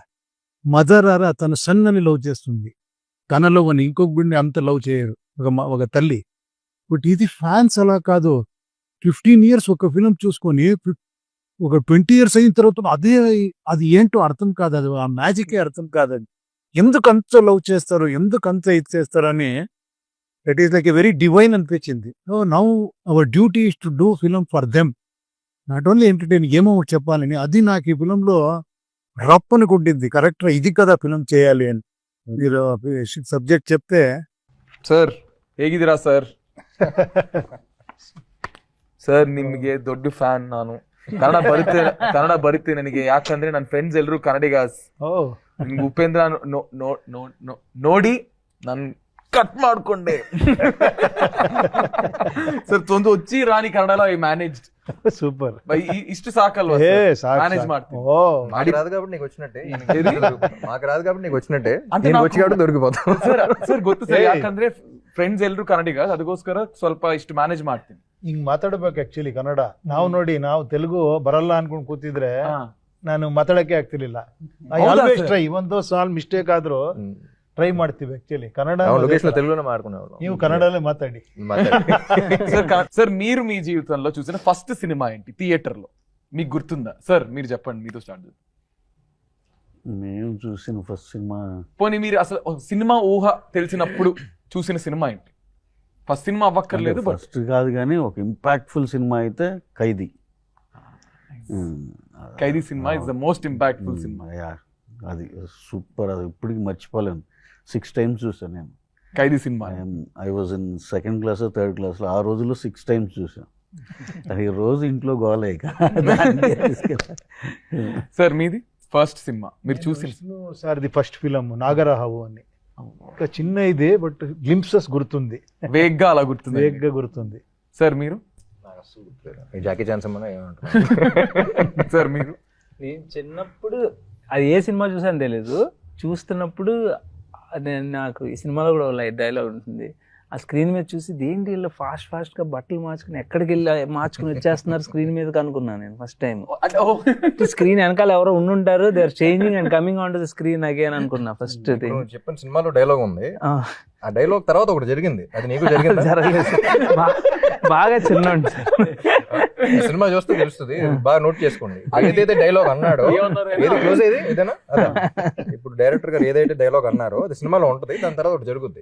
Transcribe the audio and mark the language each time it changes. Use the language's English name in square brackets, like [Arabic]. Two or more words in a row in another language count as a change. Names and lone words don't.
[Telugu] మదర్ ఆరా తన సన్ అని లవ్ చేస్తుంది, తనలో అని ఇంకొక బిడ్డని అంత లవ్ చేయరు ఒక తల్లి. బట్ ఇది ఫ్యాన్స్ అలా కాదు, 15 years ఒక ఫిలిం చూసుకొని ఒక 20 years అయిన తర్వాత అది ఏంటో అర్థం కాదు, అది ఆ మ్యాజికే అర్థం కాదు. ఎందుకు అంత లవ్ చేస్తారు, ఎందుకు అంత ఇది చేస్తారు అని [English] that is like a very divine [Telugu] అనిపించింది. [English] now our duty is to do film for them, not only entertain, [Telugu] ఏమో చెప్పాలని. అది నాకు ఈ ఫిలంలో రప్పని కొట్టింది, కరెక్ట్గా ఇది కదా ఫిలిం చేయాలి అని. మీరు సబ్జెక్ట్ చెప్తే [Kannada] సార్ ಹೇಗಿದ್ದೀರಾ సార్? ಸರ್ ನಿಮಗೆ ದೊಡ್ಡ ಫ್ಯಾನ್ ನಾನು. ಕನ್ನಡ ಬರುತ್ತೆ ನನಗೆ, ಯಾಕಂದ್ರೆ ನನ್ನ ಫ್ರೆಂಡ್ಸ್ ಎಲ್ಲರೂ ಕನ್ನಡಿಗಾಸ್. ಓ ನಿಮ್ಗೆ ಉಪೇಂದ್ರ ನೋಡಿ ನಾನು కట్ ಮಾಡ್ಕೊಂಡೆ. [Telugu] ಸರ್ ಒಂದು వచ్చి రాని కన్నడలో [English] I managed. [Telugu] సూపర్. [Kannada] ಇಷ್ಟು ಸಾಕಲ್ವಾ ఏ ಸಾರ್, ಮ್ಯಾನೇಜ್ ಮಾಡ್ತೀನಿ. ఓ [Telugu] మాకు రాదు కాబట్టి నీకు వచ్చినట్టే, మాకు రాదు కాబట్టి నీకు వచ్చినట్టే, అంటే నేను నాకు- వచ్చి కాబట్టి దొరికిపోతాం. [Kannada] ಸರ್ ಗೊತ್ತು ಸರ್, ಯಾಕಂದ್ರೆ ಫ್ರೆಂಡ್ಸ್ ಎಲ್ಲರೂ ಕನ್ನಡಿಗ, ಅದಕ್ಕೋಸ್ಕರ ಸ್ವಲ್ಪ ಇಷ್ಟು ಮ್ಯಾನೇಜ್ ಮಾಡ್ತೀನಿ. ಹಿಂಗ್ ಮಾತಾಡ್ಬೇಕು ಆಕ್ಚುಲಿ ಕನ್ನಡ. ನಾವು ನೋಡಿ, ನಾವು ತೆಲುಗು ಬರಲ್ಲ ಅನ್ಕೊಂಡ್ ಕೂತಿದ್ರೆ ನಾನು ಮಾತಾಡಕ್ಕೆ ಆಗ್ತಿರ್ಲಿಲ್ಲ. [English] I [Kannada] ಹೌದಾ [English] always sir? [Kannada] ಟ್ರೈ, ಒಂದು ಸಾಲ್ ಮಿಸ್ಟೇಕ್ ಆದ್ರೂ ಟ್ರೈ ಮಾಡ್ತೀವಿ ಆಕ್ಚುಲಿ. ಕನ್ನಡ ನಾವು ಅದೇ [English] location [Kannada] ತರ. [Telugu] తెలుగులోనే మాట్లాడుకునేవాళ్ళం. [Kannada] ನೀವು ಕನ್ನಡಲ್ಲೇ మాట్లాడి. [Telugu] సార్ మీరు మీ జీవితంలో చూసిన ఫస్ట్ సినిమా ఏంటి థియేటర్ లో మీకు గుర్తుందా? సార్ మీరు చెప్పండి, మీతో స్టార్ట్ చేద్దాం. మేము చూసిన ఫస్ట్ సినిమా పోనీ మీరు అసలు ఒక సినిమా ఊహ తెలిసినప్పుడు చూసిన సినిమా ఏంటి? ఫస్ట్ సినిమా అవ్వక్కర్లేదు, బట్ ఫస్ట్ కాదు కానీ ఒక ఇంపాక్ట్ఫుల్ సినిమా అయితే ఖైదీ. [English] Khaidi cinema is the most impactful cinema. [Telugu] అది సూపర్, అది ఇప్పటికి మర్చిపోలేను. 6 times చూసాను నేను. ఖైదీ సినిమా. [English] I was in 2nd class, 3rd class. [Telugu] ఆ రోజుల్లో 6 times చూసాను. అది రోజు ఇంట్లో గోలే. సార్ మీది ఫస్ట్ సినిమా మీరు చూసిన? సార్ది ఫస్ట్ ఫిలం నాగరహావు అని. ఒక చిన్న ఇదే, బట్ గ్లింప్సెస్ గుర్తుంది, వేగ్గా అలా గుర్తుంది. వేగ్గా గుర్తుంది. సార్ మీరు? ఈ జాకీ చాన్ సినిమా ఏమంటారు? సార్ మీరు? నేను చిన్నప్పుడు అది ఏ సినిమా చూసాను తెలీదు, చూస్తున్నప్పుడు నాకు ఈ సినిమాలో కూడా డైలాగ్ ఉంటుంది. ఆ స్క్రీన్ మీద చూసి దేంటి వీళ్ళు ఫాస్ట్గా బట్టలు మార్చుకుని ఎక్కడికి వెళ్ళి మార్చుకుని వచ్చేస్తున్నారు స్క్రీన్ మీద అనుకున్నాను నేను ఫస్ట్ టైం. స్క్రీన్ వెనకాల ఎవరో ఉండుంటారు, [English] they are changing and coming on to the screen again అనుకున్నా first thing. [Telugu] నువ్వు చెప్పిన సినిమాలో డైలాగ్ ఉంది, ఆ డైలాగ్ తర్వాత ఒకటి జరిగింది, అది నీకు జరిగింది? జరగలేదు, బాగా చిన్న సినిమా చూస్తే తెలుస్తుంది, బాగా నోట్ చేసుకోండి. ఏదైతే డైలాగ్ అన్నాడో, ఏది క్లోజ్ అయ్యేది ఏదైనా, ఇప్పుడు డైరెక్టర్ గారు ఏదైతే డైలాగ్ అన్నారో అది సినిమాలో ఉంటది, దాని తర్వాత ఒకటి జరుగుద్ది.